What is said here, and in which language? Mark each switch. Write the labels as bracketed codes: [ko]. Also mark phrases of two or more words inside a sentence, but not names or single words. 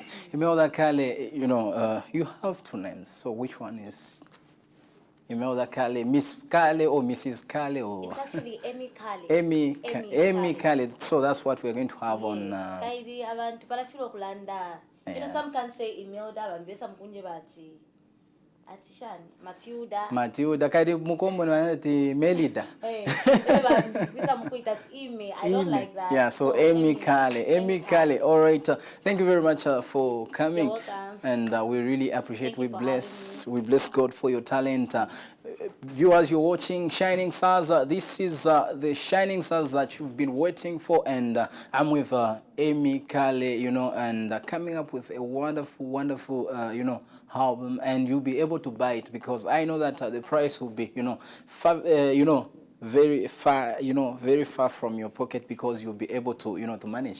[en] Imelda Kale, you know, you have 2 names. So which one is Imelda Kale, Miss Kale or Mrs. Kale? Or it's actually Emi Kale. Emi Kale. So that's what we're going to have on. You know, some can say Imelda, and some [bem] kunje bati. Atishan, Matilda, kadi mukombo nati Melida. [en] That's Ime. I don't like that. Yeah, so Emi Kale. Emi Kale. All right. Thank you very much for coming. You're welcome. And we really appreciate. We bless God for your talent. Viewers, you're watching Shining Stars. This is the Shining Stars that you've been waiting for, and I'm with Emi Kale, you know, and coming up with a wonderful, you know, album, and you'll be able to buy it, because I know that the price will be, you know, very far from your pocket, because you'll be able to, you know, to manage.